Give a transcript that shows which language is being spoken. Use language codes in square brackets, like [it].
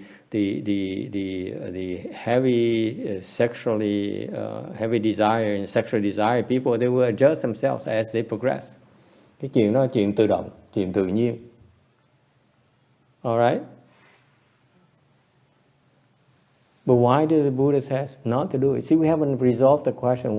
[en] The heavy sexually heavy desire and sexual desire people, they will adjust themselves as they progress. [vi] Cái chuyện đó là chuyện tự động, chuyện tự nhiên. [en] All right. But why did the Buddha says not to do it? See, we haven't resolved the question.